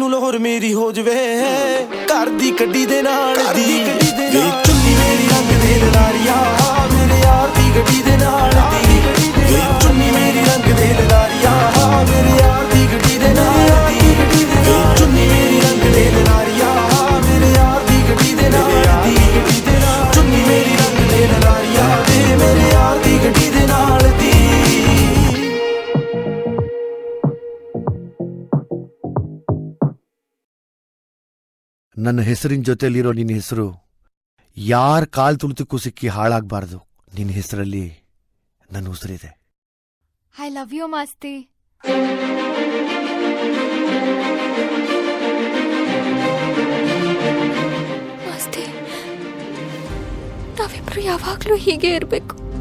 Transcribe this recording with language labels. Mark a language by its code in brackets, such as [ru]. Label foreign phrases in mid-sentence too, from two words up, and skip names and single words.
[pa] ਹੋਰ ਮੇਰੀ ਹੋ ਜਵੇ ਘਰ ਦੀ ਗੱਡੀ ਦੇ ਨਾਲ ਦੀ ਵੇ ਚੁੰਨੀ ਮੇਰੀ ਰੰਗ ਦੇ ਲਲਾਰੀਆ ਮੇਰੇ ਯਾਰ ਦੀ ਗੱਡੀ ਦੇ ਨਾਲ ਦੀ ਵੇ ਚੁੰਨੀ ਮੇਰੀ ਰੰਗ ਦੇ ਲਲਾਰੀਆ ਮੇਰੇ ਯਾਰ ਦੀ ਗੱਡੀ ਦੇ ਨਾਲ ਦੀ ਵੇ ਚੁੰਨੀ ਮੇਰੀ ਰੰਗ ਦੇ ਲਲਾਰੀਆ ਮੇਰੇ ਯਾਰ ਦੀ ਗੱਡੀ ਦੇ ਨਾਲ ਦੀ ਚੁੰਨੀ ਮੇਰੀ ਰੰਗ ਦੇ ਲਲਾਰੀਆ ਮੇਰੇ ਯਾਰ ਦੀ ਗੱਡੀ ਦੇ ਨਾਲ ਦੀ [kn] ನನ್ನ ಹೆಸರಿನ ಜೊತೆಲಿರೋ ನಿನ್ನ ಹೆಸರು ಯಾರ ಕಾಲ್ ತುಳಿತಕ್ಕೂ ಸಿಕ್ಕಿ ಹಾಳಾಗಬಾರ್ದು. ನಿನ್ನ ಹೆಸರಲ್ಲಿ ನನ್ನ ಉಸಿರಿದೆ. [en] I love you [kn] ಮಾಸ್ತಿ. ಮಾಸ್ತಿ, ನಾವಿಬ್ರು ಯಾವಾಗ್ಲೂ ಹೀಗೆ ಇರಬೇಕು.